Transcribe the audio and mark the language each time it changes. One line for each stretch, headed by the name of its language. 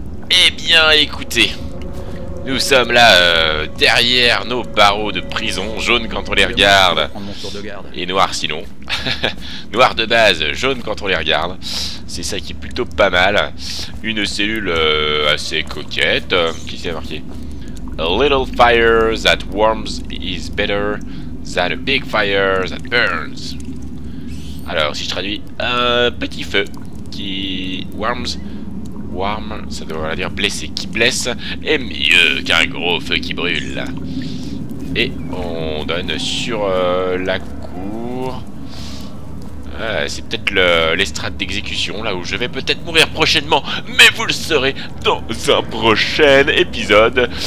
French: Eh bien, écoutez. Nous sommes là, derrière nos barreaux de prison, jaunes quand on les regarde, et noirs sinon. Noir de base, jaune quand on les regarde. C'est ça qui est plutôt pas mal. Une cellule assez coquette. Qu'est-ce qu'il y a marqué?
English: A little fire that warms is better than a big fire that burns.
French: Alors, si je traduis, un petit feu qui warms... Warm, ça devrait dire blessé, qui blesse est mieux qu'un gros feu qui brûle. Et on donne sur la cour. C'est peut-être l'estrade d'exécution, là où je vais peut-être mourir prochainement, mais vous le saurez dans un prochain épisode.